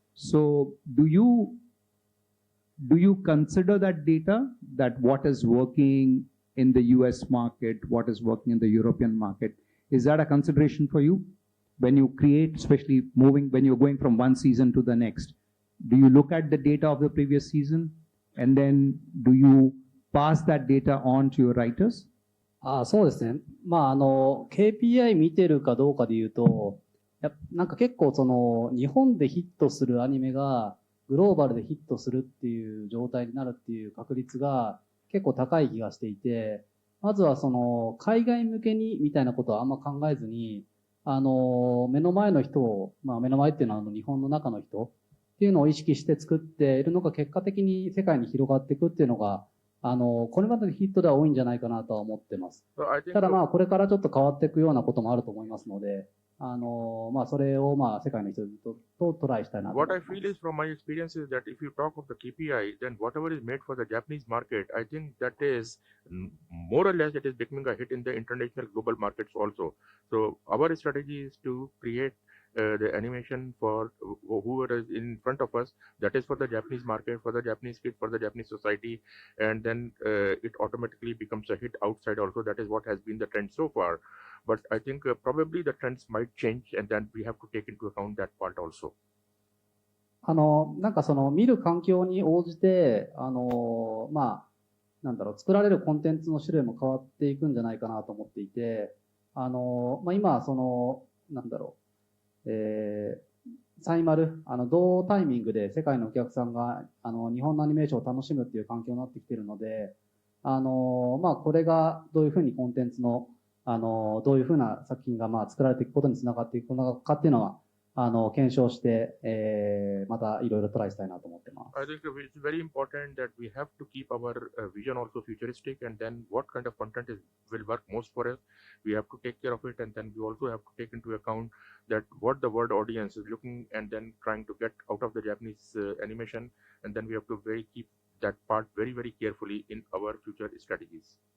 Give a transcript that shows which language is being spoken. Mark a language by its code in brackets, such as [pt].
[en] So do you consider that data, that what is working in the US market, what is working in the European market? Is that a consideration for you when you create, especially when you're going from one season to the next? Do you look at the data of the previous season, and then do you pass that data on to your writers? [ja] そうですね。 KPI 見てるかどうかで言うと、なんか結構日本でヒットするアニメがグローバルでヒットするっていう状態になるっていう確率が結構高い気がしていて、まずは海外向けにみたいなことはあんま考えずに、目の前の人を、目の前っていうのは日本の中の人っていうのを意識して作っているのが結果的に世界に広がっていくっていうのが、これまでのヒットでは多いんじゃないかなとは思ってます。ただこれからちょっと変わっていくようなこともあると思いますので、それを世界の人とトライしたいなと思います。 [en] What I feel is from my experience is that if you talk of the KPI, then whatever is made for the Japanese market, I think that is more or less it is becoming a hit in the international global markets also. So our strategy is to create the animation for whoever is in front of us, that is for the Japanese market, for the Japanese kids, for the Japanese society, and then it automatically becomes a hit outside also. That is what has been the trend so far. But I think probably the trends might change, and then we have to take into account that part also. [ja] なんか見る環境に応じて、作られるコンテンツの種類も変わっていくんじゃないかなと思っていて、今、サイマル、同タイミングで世界のお客さんが、日本のアニメーションを楽しむっていう環境になってきているので、これがどういうふうにコンテンツの、どういうふうな作品が作られていくことにつながっていくのかっていうのは、検証して、またいろいろトライしたいなと思ってます。 [en] I think it's very important that we have to keep our vision also futuristic, and then what kind of content will work most for us. We have to take care of it, and then we also have to take into account that what the world audience is looking and then trying to get out of the Japanese animation, and then we have to keep that part very, very carefully in our future strategies.